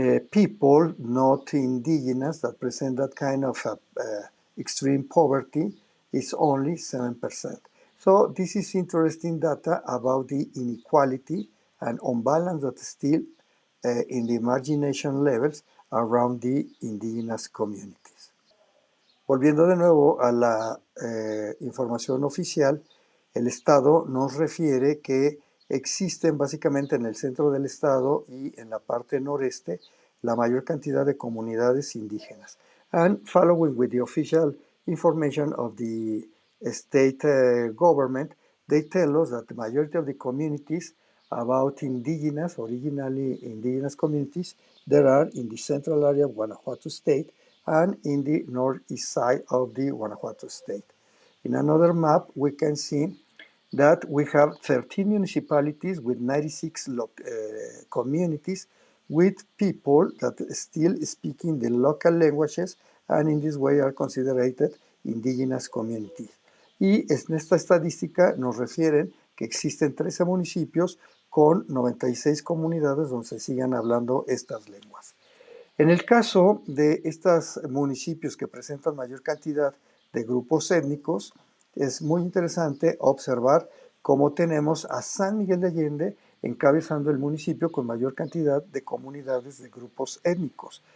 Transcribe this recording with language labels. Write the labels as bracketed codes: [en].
[en] people not indigenous that present that kind of extreme poverty is only 7%. So this is interesting data about the inequality and unbalance that is still in the margination levels around the indigenous communities. [es] Volviendo de nuevo a la información oficial, el Estado nos refiere que existen básicamente en el centro del Estado y en la parte noreste la mayor cantidad de comunidades indígenas. [en] And following with the official information of the state government, they tell us that the majority of the communities about originally indigenous communities, there are in the central area of Guanajuato state and in the northeast side of the Guanajuato state. In another map, we can see that we have 13 municipalities with 96 communities with people that still speaking the local languages and in this way are considered indigenous communities. [es] Y en esta estadística nos refieren que existen 13 municipios con 96 comunidades donde se sigan hablando estas lenguas. En el caso de estos municipios que presentan mayor cantidad de grupos étnicos, es muy interesante observar cómo tenemos a San Miguel de Allende encabezando el municipio con mayor cantidad de comunidades de grupos étnicos.